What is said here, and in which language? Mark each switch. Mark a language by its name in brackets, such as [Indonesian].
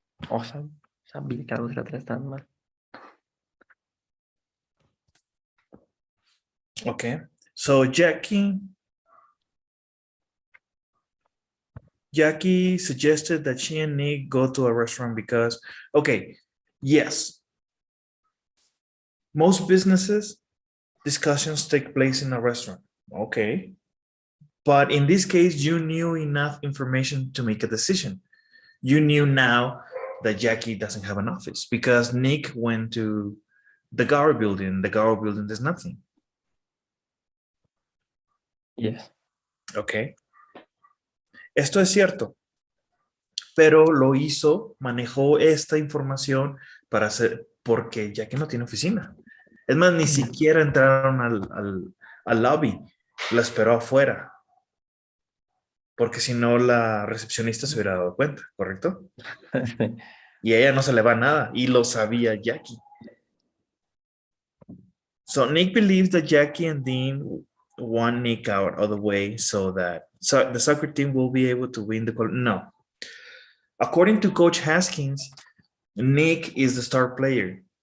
[Spanish] O sea, sabía que las letras están mal. [English] Okay. So Jackie suggested that she and Nick go to a restaurant because, okay, yes, most businesses discussions take place in a restaurant. Okay. But in this case, you knew enough information to make a decision. You knew now that Jackie doesn't have an office because Nick went to the Gower building. The Gower building, there's nothing. Yes. Okay. [Spanish] Esto es cierto, pero lo hizo, manejó esta información para hacer, porque Jackie no tiene oficina. Es más, ni siquiera entraron al lobby, la esperó afuera, porque si no la recepcionista se hubiera dado cuenta, ¿correcto? Y a ella no se le va nada, y lo sabía Jackie. [English] So Nick believes that Jackie and Dean want Nick out of the way so that the soccer team will be able to win the no. According to Coach Haskins, Nick is the star player.